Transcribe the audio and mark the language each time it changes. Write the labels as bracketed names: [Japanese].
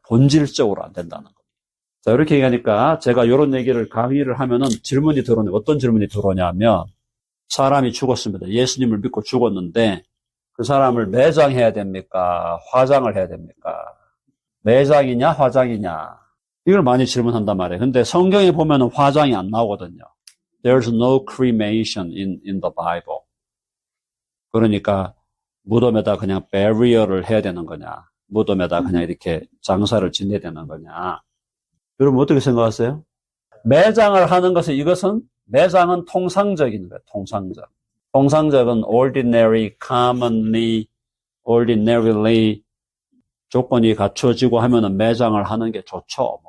[Korean] 본질적으로 안 된다는 거예요. 자, 이렇게 얘기하니까 제가 이런 얘기를 강의를 하면은 질문이 들어오네요. 어떤 질문이 들어오냐면, 사람이 죽었습니다. 예수님을 믿고 죽었는데 그 사람을 매장해야 됩니까? 화장을 해야 됩니까? 매장이냐 화장이냐? 이걸 많이 질문한단 말이에요. 근데 성경에 보면은 화장이 안 나오거든요. [English] There's no cremation in the Bible. [Korean] 그러니까 무덤에다 그냥 burial을 해야 되는 거냐? 무덤에다 그냥 이렇게 장사를 지내야 되는 거냐? 여러분 어떻게 생각하세요? 매장을 하는 것은 매장은 통상적인 거예요. 통상적은 ordinary, commonly, ordinarily 조건이 갖춰지고 하면은 매장을 하는 게 좋죠.